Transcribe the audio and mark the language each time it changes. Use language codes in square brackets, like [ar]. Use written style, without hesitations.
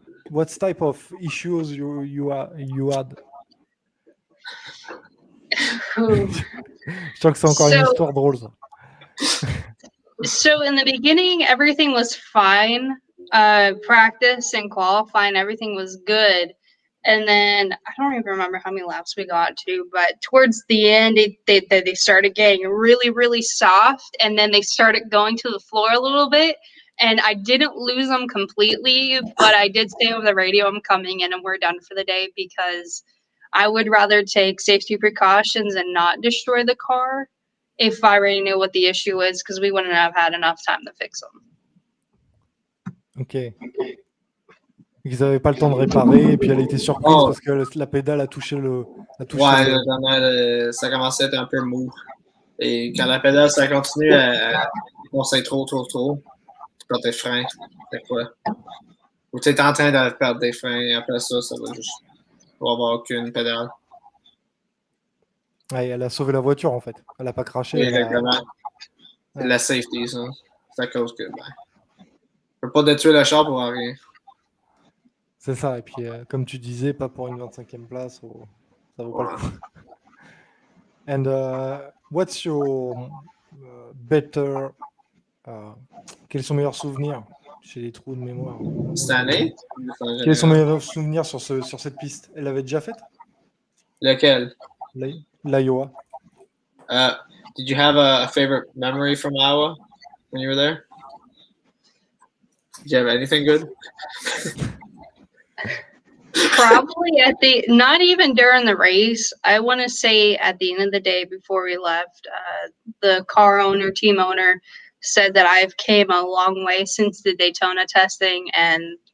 [en] What type of issues you had? [fr] Je sens que c'est encore une histoire drôle, ça. [en] So in the beginning, everything was fine. Practice and qualifying, everything was good. And then I don't even remember how many laps we got to, but towards the end, they started getting really, really soft. And then they started going to the floor a little bit. And I didn't lose them completely, but I did say over the radio, I'm coming in and we're done for the day, because I would rather take safety precautions and not destroy the car if I already knew what the issue is, because we wouldn't have had enough time to fix them. Ok. [fr] Ils n'avaient pas le temps de réparer, et puis elle a été surprise parce que la pédale a touché le. Ça commençait à être un peu mou. Et quand la pédale, ça continue à foncer trop, tu perds tes freins. C'est quoi? Ou tu es en train de perdre des freins, et après ça, ça va juste. Il va avoir aucune pédale. Ouais, elle a sauvé la voiture, en fait. Elle n'a pas craché. Exactement. C'est la safety, ça. C'est à cause que. Tu peux pas détruire le char pour rien. C'est ça, et puis comme tu disais, pas pour une 25e place, ça vaut pas le coup. [en] And what's your better... [fr] quels sont meilleurs souvenirs? J'ai des trous de mémoire. Cette année? Quels sont meilleurs souvenirs sur cette piste? Elle l'avait déjà faite? Lequel? L'Iowa. [en] Did you have a favorite memory from Iowa when you were there? Did you have anything good? Probably not even during the race. I want to say at the end of the day before we left, the team owner said that I've came a long way since the Daytona testing, and